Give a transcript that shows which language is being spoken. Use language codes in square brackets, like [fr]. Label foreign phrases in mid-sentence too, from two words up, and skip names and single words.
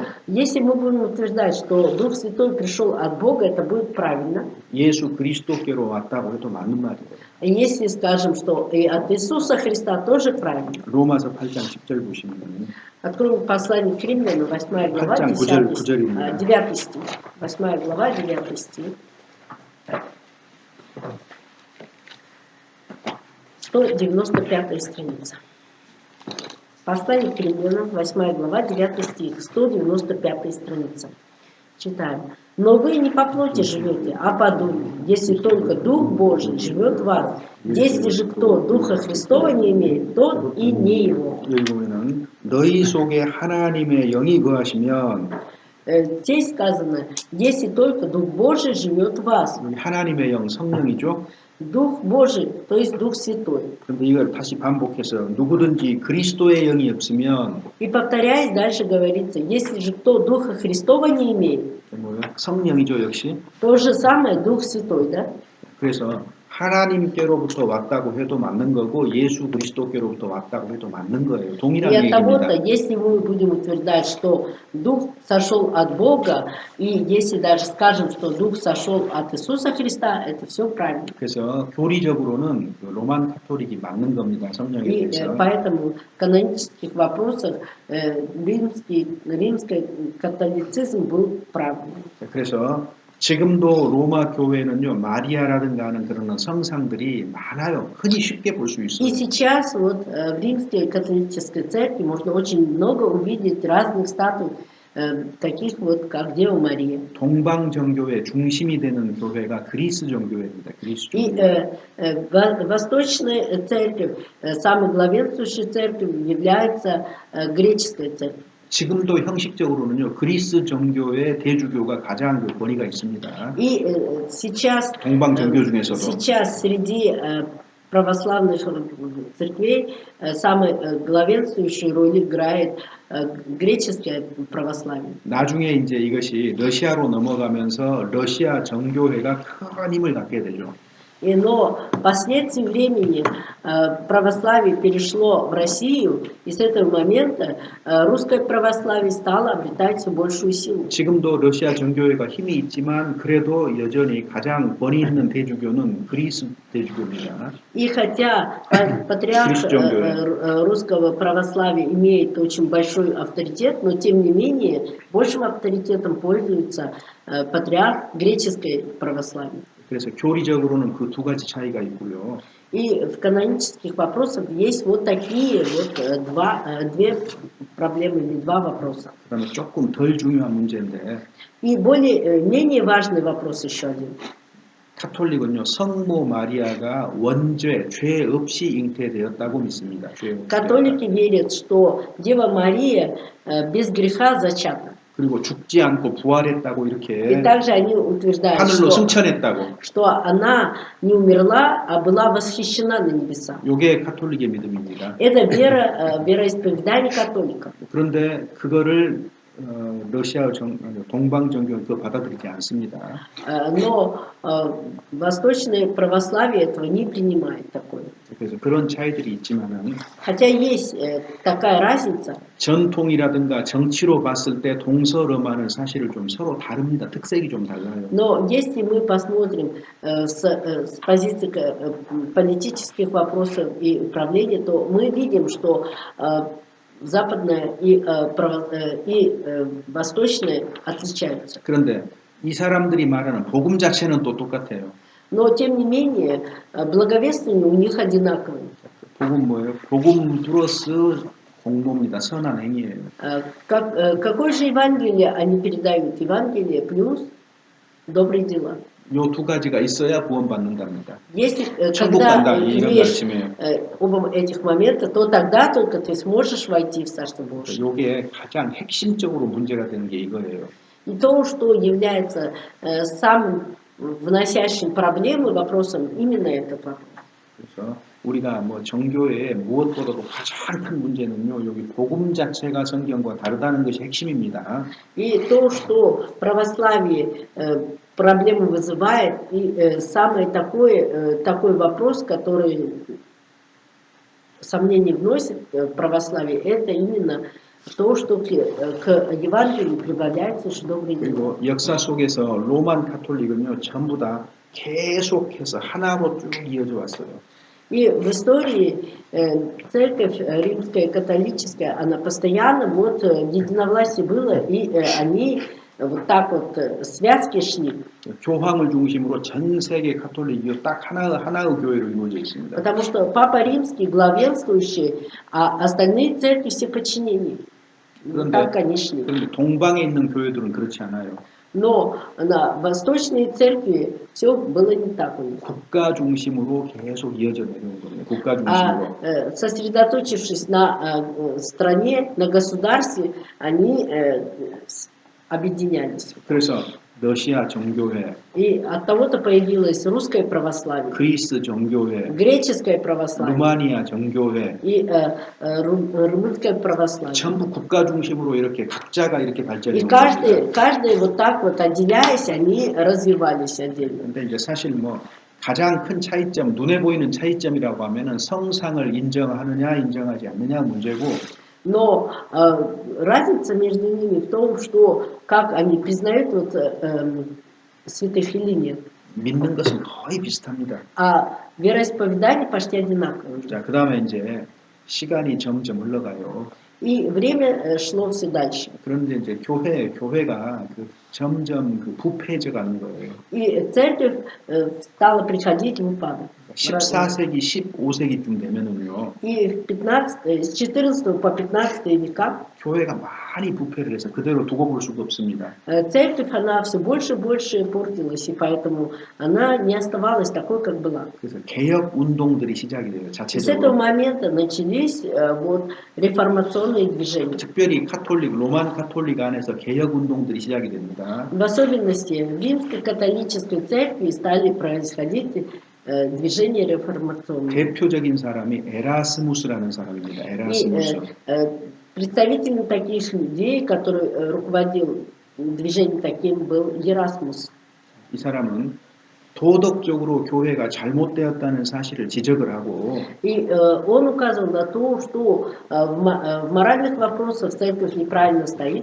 [ru] Если мы будем утверждать, что Дух Святой пришел от Бога, это будет правильно. [ko] 예수 그리스도께로 왔다고 해도 맞는 말이에요. [ru] Если скажем, что и от Иисуса Христа, тоже правильно. [ko] 로마서 8장 10절 보시면 [ru] Откроем послание к Римлянам, 8 глава, [ko] 8장 [ru] 9 стих. 8 глава, 9 стих. 195 страница. Послание к Римлянам, 8 глава, 9 стих, 195 страница. Читаем. «Но вы не по плоти живете, а по духу, если только Дух Божий живет в вас. Если же кто Духа Христова не имеет, тот и не его». [ko] 여기 보면은 너희 속에 하나님의 영이 거하시면 [ru] Здесь сказано, если только Дух Божий живет в вас. [ko] 하나님의 영 성령이죠. [ru] Дух Божий, то есть Дух Святой. [ko] 그런데 이걸 다시 반복해서 누구든지 그리스도의 영이 없으면 [ru] И повторяясь, дальше говорится, если же кто Духа Христова не имеет, [ko] 뭐요? 성령이죠 역시. [ru] то же самое Дух Святой, да? [ko] 그래서 하나님께로부터 왔다고 해도 맞는 거고 예수 그리스도께로부터 왔다고 해도 맞는 거예요. 동일한 [ru] И от того-то, [ko] 얘기입니다. [ru] если мы будем утверждать, что Дух сошел от Бога, и если даже скажем, что Дух сошел от Иисуса Христа, это все правильно. [ko] 그래서 교리적으로는 그 로만 카톨릭이 맞는 겁니다. 성령에 [ru] И [ko] 대해서. [ru] поэтому в канонических вопросах римский католицизм был правильным. [ko] 그래서 지금도 로마 교회는요 마리아라든가 하는 그런 성상들이 많아요. 흔히 쉽게 볼 수 [ru] И [ko] 있어요. [ru] сейчас вот в римской католической церкви можно очень много увидеть разных статуй таких вот, как Дева Мария. [ko] 동방 정교의 중심이 되는 교회가 그리스 정교회입니다. 그리스 [ru] И [ko] 정교회. [ru] Восточная церковь, самой главенствующей церковью является греческая церковь. [ko] 지금도 형식적으로는요 그리스 정교의 대주교가 가장 그 권위가 있습니다. [ru] И сейчас, [ko] 동방 정교 중에서도 [ru] сейчас среди православных церквей самой главенствующую роль играет греческое православие. [ko] 나중에 이제 이것이 러시아로 넘어가면서 러시아 정교회가 큰 힘을 갖게 되죠. [ru] Но впоследствии времени православие перешло в Россию, и с этого момента русское православие стало обретать все большую силу. [ko] 지금도 러시아 정교회가 힘이 있지만 그래도 여전히 가장 권위 있는 대주교는 그리스 대주교입니다. [ru] И хотя патриарх русского православия имеет очень большой авторитет, но тем не менее большим авторитетом пользуется патриарх греческой православия. [ko] 그래서 교리적으로는 그 두 가지 차이가 있고요. [ru] И в канонических вопросах есть вот такие вот две проблемы или два вопроса. [ko] 그다음에 조금 덜 중요한 문제인데. [ru] И менее важный вопрос еще один. [ko] 카톨릭은요 성모 마리아가 원죄, 죄 없이 잉태되었다고 믿습니다. 죄 없이. [ru] Католики верят, что Дева Мария без греха зачата. [ko] 그리고 죽지 않고 부활했다고 이렇게 [ru] И также они утверждают, [ko] 하늘로 승천했다고. [ru] что она не умерла, а была восхищена на небеса. [ko] 이게 카톨릭의 믿음입니다. [ru] Это вероисповедание католиков. [ko] 그런데 그거를 러시아 동방 정교는 그거 받아들이지 않습니다. [ru] Но восточное православие этого не принимает такое. [ko] 그래서 그런 차이들이 있지만은 [ru] Хотя есть такая разница. [ko] 전통이라든가 정치로 봤을 때 동서로마는 사실을 좀 서로 다릅니다. 특색이 좀 달라요. [ru] Но если мы посмотрим с позиции политических вопросов и управления, то мы видим, что западная и восточная отличаются. [ko] 그런데 이 사람들이 말하는 복음 자체는 또 똑같아요. [ru] Но тем не менее благовествование у них одинаковое. [ko] 복음 뭐예요? 복음 플러스 공로입니다. 선한 행위예요. [ru] Какое же Евангелие они передают? Евангелие плюс добрые дела. [ko] 요 두 가지가 있어야 구원받는답니다. [ru] Если [ko] 천국 [ru] когда [ko] 간다 이런 [ru] имеешь [ko] 말씀이에요. [ru] оба этих момента, то тогда только ты сможешь войти в Царство Божие. [ko] 요게 가장 핵심적으로 문제가 되는 게 이거예요. [ru] И то, что является самым вносящим проблемы вопросом, именно этот вопрос. [ko] 그래서 우리가 뭐 정교회의 무엇보다도 가장 큰 문제는요. 여기 복음 자체가 성경과 다르다는 것이 핵심입니다. [ru] И то, что православие проблемы вызывает, и самый такой вопрос, который сомнение вносит в православие, это именно то, что к Евангелию прибавляется лишь добрые дела. [ko] 그리고 역사 속에서 로만 카톨릭은요. 전부 다 계속해서 하나로 쭉 이어져 왔어요. [ru] И в истории церковь римская католическая, она постоянно вот единовластие было, и они вот так вот связки шли. [ko] 교황을 중심으로 전 세계 카톨릭이 딱 하나의 교회로 이루어져 있습니다. [ru] Потому что Папа Римский главенствующий, а остальные церкви все подчинения. Так они шли. [ko] 그런데 동방에 있는 교회들은 그렇지 않아요. [ru] Но на восточной церкви все было не так у них. [ko] 국가 중심으로 계속 이어져 내려온 거예요. 국가 중심으로. [ru] Сосредоточившись на стране, на государстве, они объединялись. [ko] 그래서 러시아 정교회, [ru] И от того-то появилось русское православие, [ko] 그리스 정교회, [ru] греческое православие [ko] 루마니아 정교회, [ru] и румынское православие. [ko] 전부 국가 중심으로 이렇게 각자가 이렇게 발전해 [ru] И [ko] 온 겁니다. [ru] каждый вот так вот отделяясь, они развивались отдельно. [ko] 근데 이제 사실 뭐 가장 큰 차이점, 눈에 보이는 차이점이라고 하면은 성상을 인정하느냐 인정하지 않느냐 문제고. [ru] Но разница между ними в том, что как они признают вот, святых или нет. [ko] 믿는 것은 거의 비슷합니다. [ru] А вероисповедание почти одинаковое. [ko] 자, 그 다음에 이제 시간이 점점 흘러가요. [ru] И время шло все дальше. [ko] 그런데 이제 교회가 점점 부패해져 가는 거예요. [ru] И церковь стала приходить в упадок. [ko] 14세기, 15세기쯤 되면은요. [ru] И с 14 по 15 века [ko] 교회가 많이 부패를 해서 그대로 두고 볼 수가 없습니다. [ru] церковь, она все больше и больше портилась, и поэтому она не оставалась такой, как была. [ko] 그래서 개혁 운동들이 시작이 돼요. [ru] И с этого [ko] 자체적으로. [ru] момента начались вот, реформационные движения. [ko] 특별히 카톨릭, 로만 카톨릭 안에서 개혁 운동들이 시작이 됩니다. [ru] В особенности в римской католической церкви стали происходить движения реформационные. [ko] 대표적인 사람이 에라스무스라는 사람입니다. [ru] И [ko] 에라스무스. [ru] представителем таких людей, который руководил движением таким, был Ерасмус. [ko] 이 사람은 도덕적으로 교회가 잘못되었다는 사실을 지적을 하고 [ru] И он указывал на то, что в моральных вопросах церковь неправильно стоит.